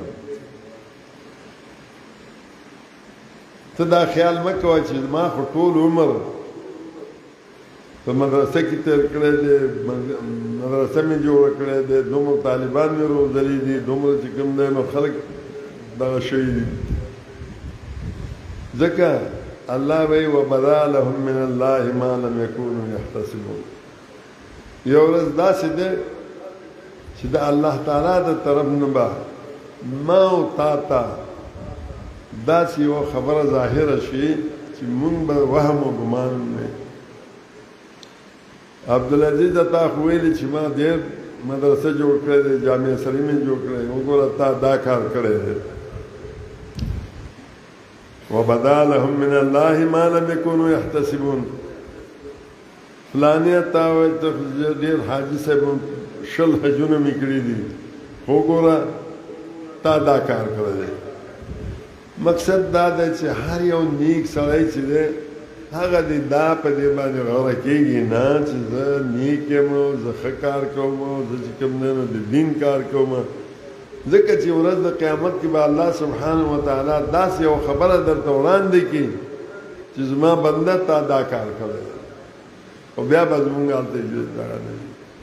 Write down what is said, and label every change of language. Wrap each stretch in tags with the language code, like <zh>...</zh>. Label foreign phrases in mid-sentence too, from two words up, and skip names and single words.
<ps>ته دا خیال مه کوه چې ما خو ټول عمر په مدرسه کې تېر کړی دی مدرسه مې جوړه کړې دی دومره طالبان مې روزلي دي دومره چې کوم دی نو خلک دغه شوي دي ځکه الله وی</ps> <ar>وبدا لهم من الله ما لم يكونوا يحتسبون</ar> <ps>یو ورځ داسې ده چې د الله تعالی د طرف نه به ما او تا ته داسې یو خبره ظاهره شي چې مونږ به وهم او ګمان نه عبدالعزیز تا خو ویلي چې ما ډېر مدرسه جوړ کړی دی جامع سلیمې جوړ کړی وګوره تا دا کار کړی دی</ps> <ar>وبدا لهم من الله ما لم يكونوا</ar> <ps>يحتسبون فلانیه تا وایي ته ډېر حاجي صاحب شل حجونه مې کړي دي وګوره تا دا کار کړی دی مقصد دا دی چې هر یو نیک سړی چې دی هغه دې دا په دې باندې غوره کېږي نه چې زه نیک یم زه ښه کار کوم زه چې کوم دی نو د دین کار کوم ځکه چې ورځ د قیامت کې به الله</ps> <ar>سبحانه وتعالی</ar> <ps>داسې یو خبره درته وړاندې کړي چې زما بنده تا دا کار کړی او بیا به زمونږ هلته دغه نه وي</ps>